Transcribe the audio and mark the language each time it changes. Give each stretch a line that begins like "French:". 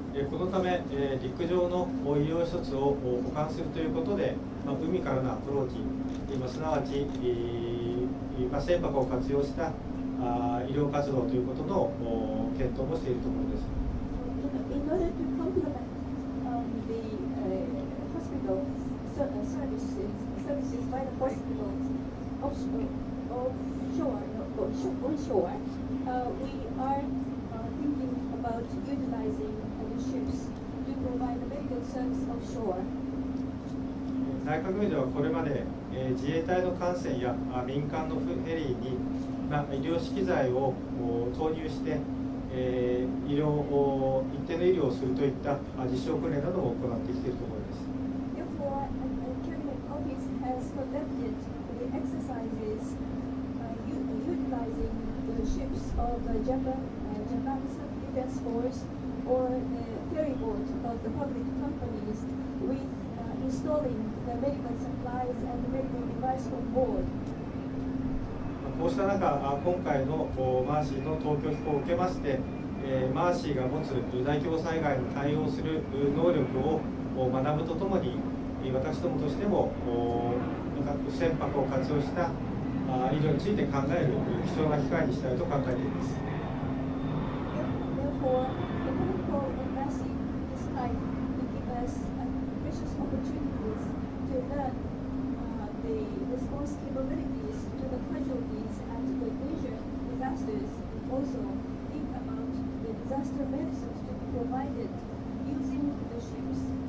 Japanese: このため、陸上の医療施設を補完するということで、海からのアプローチ、すなわち、船舶を活用した医療活動ということの検討もしているところです。
English: In order to complement the hospital services by the hospitals onshore, we are thinking about utilizing the ships to provide the medical service offshore.
Japanese: 内閣府ではこれまで、自衛隊の艦船や民間のフェリーに、医療資機材を投入して、一定の医療をするといった実証訓練なども行ってきているところです。
English: Therefore, the Cabinet Office has conducted the exercises utilizing the ships of Japan's Defense Force or the ferry boat of the public companies with installing the medical supplies and the medical device on board.
Japanese: こうした中、今回のマーシーの東京飛行を受けまして、マーシーが持つ大規模災害に対応する能力を学ぶとともに、私どもとしても船舶を活用した医療について考える貴重な機会にしたいと考えています。
English: Therefore, the protocol of Mercy this time will give us precious opportunities to learn the response capabilities to the casualties and the major disasters, and also think about the disaster medicines to be provided using the ships.